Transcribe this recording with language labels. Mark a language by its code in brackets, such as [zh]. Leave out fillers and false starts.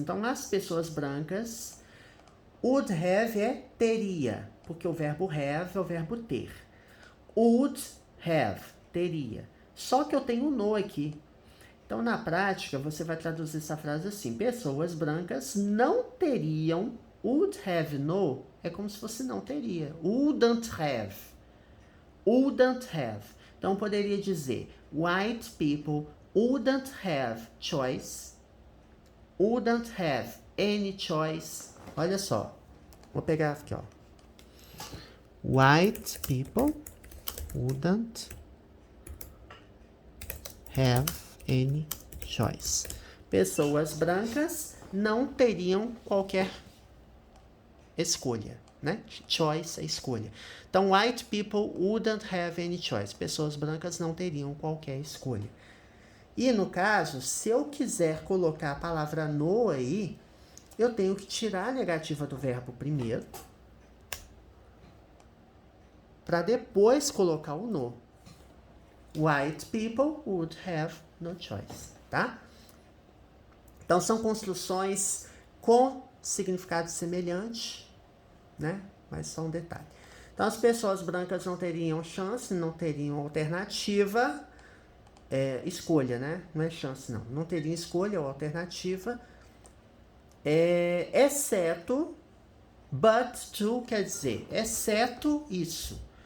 [pt] Então, as pessoas brancas, [en] would have [pt] teria, porque o verbo have é o verbo ter. [en] Would have, [pt] teria. Só que eu tenho no aqui. Então, na prática, você vai traduzir essa frase assim. Pessoas brancas não teriam, [en] would have no, [pt] é como se fosse não teria. [en] Wouldn't have. Wouldn't have. [pt] Então, poderia dizer, [en] white people wouldn't have choice. Wouldn't have any choice. [pt] Olha só. Vou pegar aqui, ó. [en] White people wouldn't have any choice. [pt] Pessoas brancas não teriam qualquer escolha, né? Choice é escolha. [en] Então, white people wouldn't have any choice. [pt] Pessoas brancas não teriam qualquer escolha. E no caso, se eu quiser colocar a palavra no aí, eu tenho que tirar a negativa do verbo primeiro, para depois colocar o no. [en] White people would have no choice, [pt] tá? Então, são construções com significado semelhante, né? Mas só um detalhe. Então, as pessoas brancas não teriam chance, não teriam alternativa, escolha, né? Não é chance, não. Não teriam escolha ou alternativa, exceto, [en] but to [pt] quer dizer, exceto isso.